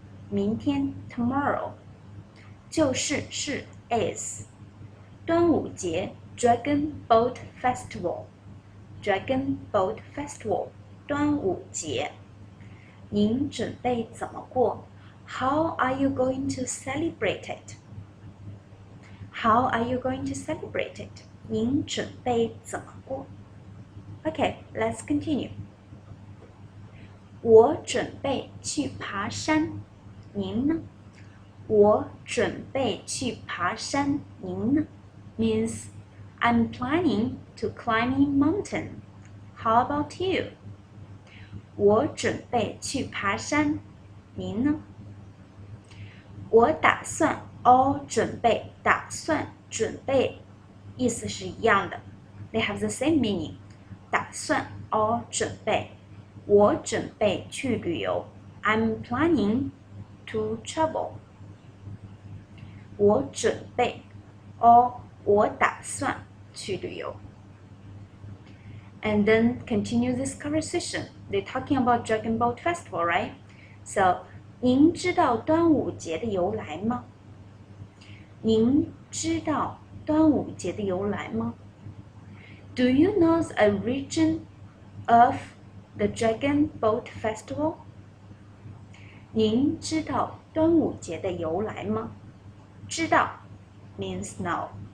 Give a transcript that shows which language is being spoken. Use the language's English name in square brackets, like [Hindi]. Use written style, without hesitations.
[Chinese] 明天 tomorrow 就是是 is 端午节 [English] Dragon Boat Festival Dragon Boat Festival [Chinese] 端午节，您准备怎么过？ [English] How are you going to celebrate it? How are you going to celebrate it? [Chinese] 您准备怎么过？ [English] Okay, let's continue. [Chinese] 我准备去爬山，您呢？我准备去爬山，您呢？ [English] Means I'm planning to climb a mountain. How about you? [Chinese] 我准备去爬山，您呢？我打算准备打算准备意思是一样的 [English] They have the same meaning. [Chinese] 打算准备我准备去旅游 [English] I'm planning to travel. [Chinese] 我准备我打算去旅游 [English] And then continue this conversation. They're talking about Dragon Boat Festival, right? [Chinese] So, 您知道端午节的由来吗？您知道端午节的由来吗？ [English] Do you know the origin of the Dragon Boat Festival? [Chinese] 您知道端午节的由来吗？ [English] 知道 means know.